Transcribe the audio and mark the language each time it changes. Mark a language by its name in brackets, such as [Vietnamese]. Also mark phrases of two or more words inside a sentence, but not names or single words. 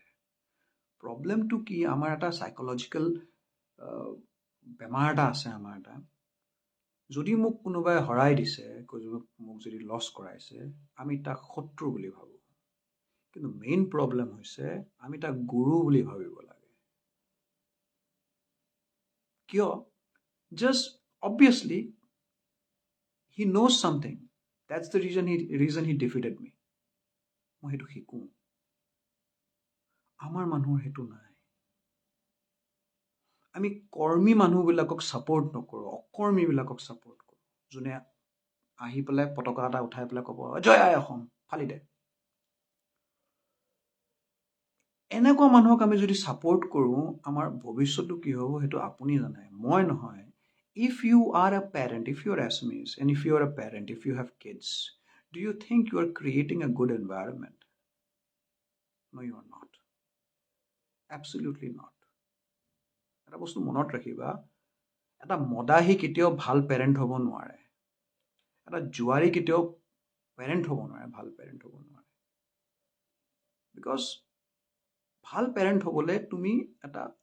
[Assamese] প্ৰব্লেমটো কি আমাৰ এটা সাইকলজিকেল বেমাৰ এটা আছে আমাৰ এটা যদি মোক কোনোবাই হৰাই দিছে মোক যদি লছ কৰাইছে আমি তাক শত্ৰু বুলি ভাবোঁ কিন্তু [English] main problem [Assamese] হৈছে আমি তাক গুৰু বুলি ভাবিব লাগে কিয় [English] just obviously he knows something that's the reason he defeated me [Assamese] মই সেইটো শিকোঁ আমাৰ মানুহৰ সেইটো নাই আমি কৰ্মী মানুহবিলাকক ছাপোৰ্ট নকৰোঁ অকৰ্মীবিলাকক ছাপোৰ্ট কৰোঁ যোনে আহি পেলাই পতাকা এটা উঠাই পেলাই ক'ব জয় আই অসম ফালি দে এনেকুৱা মানুহক আমি যদি ছাপোৰ্ট কৰোঁ আমাৰ ভৱিষ্যতটো কি হ'ব সেইটো আপুনি জানে মই নহয় [English] if you are a parent if you are SMEs and if you are a parent if you have kids do you think you are creating a good environment no you are not absolutely not [Assamese] এটা বস্তু মনত ৰাখিবা এটা মদাহী কেতিয়াও ভাল পেৰেণ্ট হ'ব নোৱাৰে এটা জুৱাৰী কেতিয়াও পেৰেণ্ট হ'ব নোৱাৰে ভাল পেৰেণ্ট হ'ব নোৱাৰে বিকজ ভাল পেৰেণ্ট হ'বলৈ তুমি এটা